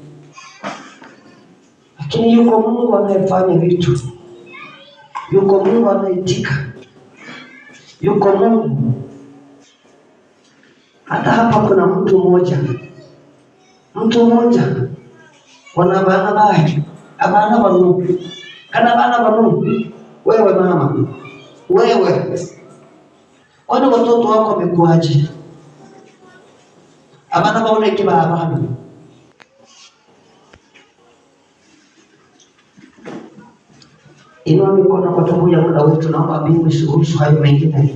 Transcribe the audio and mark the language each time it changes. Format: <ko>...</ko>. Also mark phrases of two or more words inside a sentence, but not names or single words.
<sw>Lakini yuko Mungu anayefanya vitu. Yuko Mungu anaitika. Yuko Mungu. Hata hapa kuna mtu mmoja.</sw> <luy>Wana bana bahi, abana banu. Kana bana banu.</luy> <sw>Wewe mama. Wewe. Kwani watoto wako wamekuaje?</sw> <luy>Abana baona kibaba.</luy> <sw>Inua mikono kwa sababu ya muda wetu, naomba mbingu isiruhusu hayo mengine.</sw>